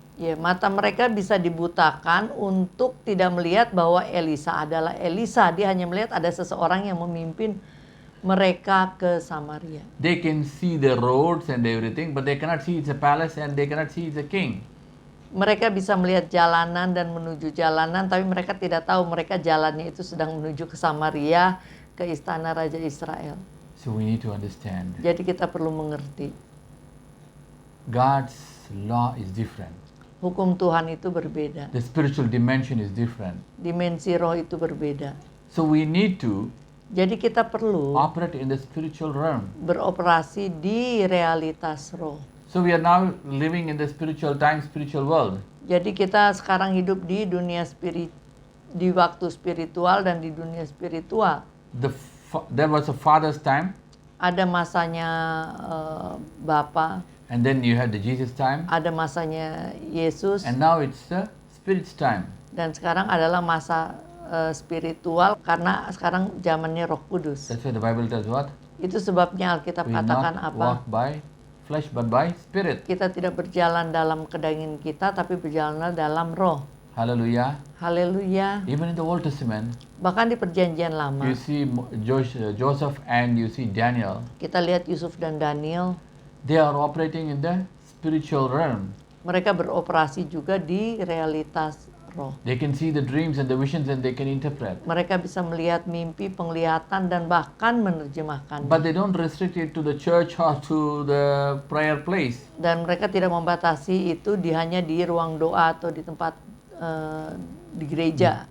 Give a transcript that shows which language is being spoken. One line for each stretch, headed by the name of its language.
Indonesian: ya mata mereka bisa dibutakan untuk tidak melihat bahwa Elisa adalah Elisa. Dia hanya melihat ada seseorang yang memimpin mereka ke Samaria.
English: They can see the roads and everything, but they cannot see it's a palace and they cannot see it's a king.
Indonesian: Mereka bisa melihat jalanan dan menuju jalanan, tapi mereka tidak tahu mereka jalannya itu sedang menuju ke Samaria, ke istana Raja Israel.
English: So we need to understand
Indonesian: Jadi kita perlu mengerti,
English: God's law is different.
Indonesian: hukum Tuhan itu berbeda.
English: The spiritual dimension is different.
Indonesian: Dimensi roh itu berbeda.
English: So we need to
Indonesian: Jadi kita perlu
English: operate in the spiritual realm.
Indonesian: beroperasi di realitas roh.
English: So we are now living in the spiritual time, spiritual world.
Indonesian: Jadi kita sekarang hidup di dunia di waktu spiritual dan di dunia spiritual.
English: There was a father's time,
Indonesian: Ada masanya Bapa,
English: and then you had the Jesus time,
Indonesian: ada masanya Yesus,
English: and now it's the Spirit's time.
Indonesian: dan sekarang adalah masa spiritual karena sekarang zamannya Roh Kudus.
English: That's why the Bible tells what?
Indonesian: Itu sebabnya Alkitab
English: We
Indonesian: katakan
English: not
Indonesian: apa?
English: walk by flesh but by Spirit.
Indonesian: Kita tidak berjalan dalam kedagingan kita, tapi berjalan dalam roh.
English: Hallelujah.
Indonesian: Haleluya.
English: Even in the Old Testament,
Indonesian: Bahkan di perjanjian lama,
English: you see Joseph and you see Daniel.
Indonesian: kita lihat Yusuf dan Daniel,
English: They are operating in the spiritual realm.
Indonesian: mereka beroperasi juga di realitas roh.
English: They can see the dreams and the visions and they can interpret.
Indonesian: Mereka bisa melihat mimpi, penglihatan, dan bahkan menerjemahkan.
English: But they don't restrict it to the church or to the prayer place.
Indonesian: Dan mereka tidak membatasi itu hanya di ruang doa atau di tempat di gereja.